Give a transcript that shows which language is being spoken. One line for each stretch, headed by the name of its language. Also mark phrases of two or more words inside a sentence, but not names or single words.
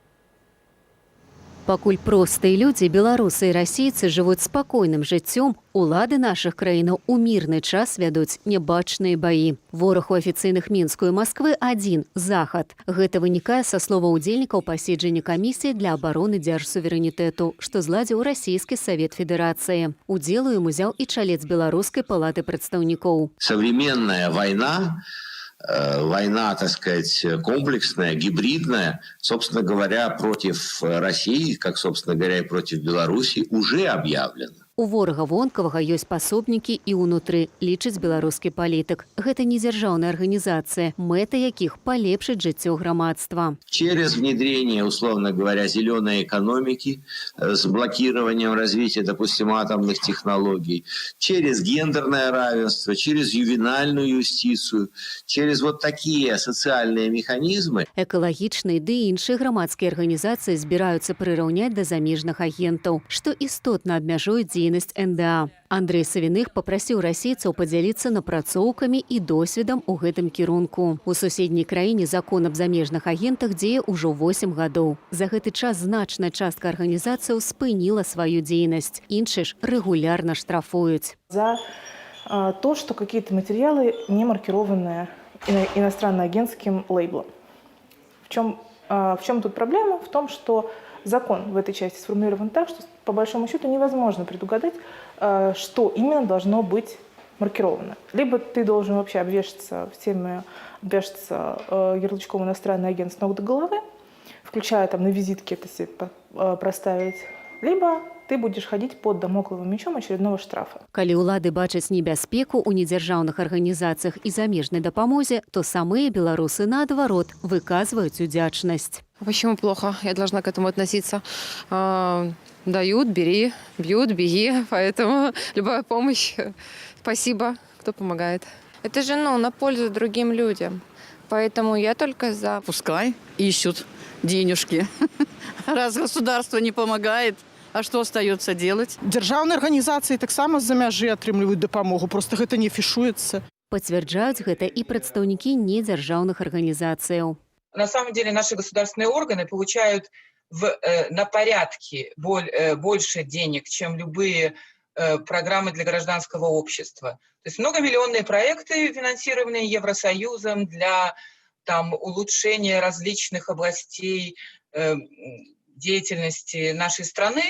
Belarusian: Пакуль простыя людзі, беларусы і расійцы жывуць спакойным жыццём, улады нашых краінаў у мірны час вядуць нябачныя баі. Вораг у афіцыйных Мінску і Масквы адзін – захад. Гэта вынікае са слова ўдзельнікаў паседжання камісіі для абароны дзяржсуверэнітэту, што зладзіў Расійскі Савет Федэрацыі. Удзел у ім узяў і чалец Беларускай палаты прадстаўнікоў.
Russian: Современная война, так сказать, комплексная, гибридная, собственно говоря, против России, как, собственно говоря, и против Беларуси, уже объявлена.
Belarusian: У ворага вонкавага ёсць пасобнікі і ўнутры, лічыць беларускі палітык. Гэта не дзяржаўная арганізацыя, мэта якіх палепшыць жыццё грамадства.
Russian: Через внедрение, условно говоря, зеленой экономики с блокированием развития, допустим, атомных технологий, через гендерное равенство, через ювенальную юстицию, через вот такие социальные механизмы.
Belarusian: Экалагічныя ды іншыя грамадскія арганізацыі збіраюцца прыраўняць да замежных агентаў, што істотна абмяжуюць дзейнасць НДА. Андрей Савіных папрасіў расійцаў падзяліцца напрацоўкамі і досведам у гэтым кірунку. У суседняй краіне закон аб замежных агентах дзее ўжо 8 гадоў. За гэты час значная частка арганізацыяў спыніла сваю дзейнасць. Іншыя ж рэгулярна штрафуюць.
Russian: За то, что какие-то материалы не маркированы иностранно-агентским лейблом. В чем тут проблема? В том, что закон в этой части сформулирован так, что по большому счету невозможно предугадать, что именно должно быть маркировано. Либо ты должен вообще обвешаться ярлычком «иностранный агент» с ног до головы, включая там на визитке это себе проставить, либо ты будешь ходить под дамокловым мечом очередного штрафа.
Belarusian: Калі ўлады бачаць небяспеку ў недзяржаўных арганізацыях і замежнай дапамозе, то самыя беларусы, наадварот, выказваюць удзячнасць.
Russian: Почему плохо? Я должна к этому относиться. Дают, бери, бьют, беги. Поэтому любая помощь, спасибо, кто помогает. Это же, на пользу другим людям. Поэтому я только за. Пускай ищут денежки. Раз государство не помогает, а что остается делать?
Belarusian: Дзяржаўныя арганізацыі таксама з-за мяжы атрымліваюць дапамогу, просто гэта не афішуецца. Пацвярджаюць гэта і прадстаўнікі недзяржаўных арганізацыяў.
Russian: На самом деле наши государственные органы получают на порядке больше денег, чем любые программы для гражданского общества. То есть многомиллионные проекты, финансированные Евросоюзом для улучшения различных областей деятельности нашей страны.